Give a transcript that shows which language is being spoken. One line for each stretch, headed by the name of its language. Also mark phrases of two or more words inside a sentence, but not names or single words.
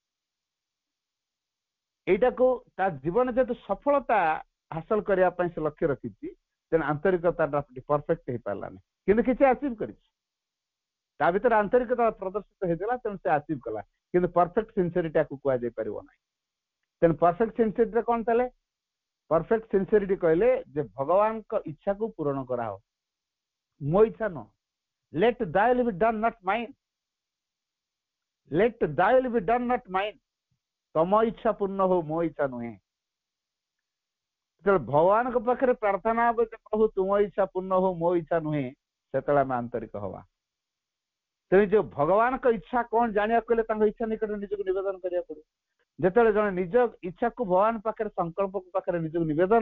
Odia: ଏଇଟାକୁ ତା ଜୀବନ ଯେହେତୁ ସଫଳତା ହାସଲ କରିବା ପାଇଁ ସେ ଲକ୍ଷ୍ୟ ରଖିଛି ତେଣୁ ଆନ୍ତରିକତାଟା ପରଫେକ୍ଟ ହେଇପାରିଲାନି କିନ୍ତୁ କିଛି ଆଚିଭ କରିଛି ତା ଭିତରେ ଆନ୍ତରିକତା ପ୍ରଦର୍ଶିତ ହେଇଥିଲା ତେଣୁ ସେ ଆଚିଭ କଲା କିନ୍ତୁ
English: perfect sincerity
Odia: ଆକୁ କୁହାଯାଇ ପାରିବ ନାହିଁ ତେଣୁ
English: perfect sincerityରେ
Odia: କଣ ତାହେଲେ
English: perfect sincerity
Odia: କହିଲେ ଯେ ଭଗବାନଙ୍କ ଇଚ୍ଛାକୁ ପୂରଣ କରାହବ ମୋ ଇଚ୍ଛା ନୁହଁ
English: let thy will be done not mine let thy will be done not mine
Odia: ତମ ଇଚ୍ଛା ପୂର୍ଣ୍ଣ ହଉ ମୋ ଇଚ୍ଛା ନୁହେଁ ଯେତେବେଳେ ଭଗବାନଙ୍କ ପାଖରେ ପ୍ରାର୍ଥନା ହବ ଯେ ପ୍ରଭୁ ତୁମ ଇଚ୍ଛା ପୂର୍ଣ୍ଣ ହଉ ମୋ ଇଚ୍ଛା ନୁହେଁ ସେତେବେଳେ ଆମେ ଆନ୍ତରିକ ହବା ତେଣୁ ଯୋଉ ଭଗବାନଙ୍କ ଇଚ୍ଛା କଣ ଜାଣିବାକୁ ହେଲେ ତାଙ୍କ ଇଚ୍ଛା ନିକଟରେ ନିଜକୁ ନିବେଦନ କରିବାକୁ ପଡିବ ଯେତେବେଳେ ଜଣେ ନିଜ ଇଚ୍ଛାକୁ ଭଗବାନ ପାଖରେ ସଂକଳ୍ପ ପାଖରେ ନିଜକୁ ନିବେଦନ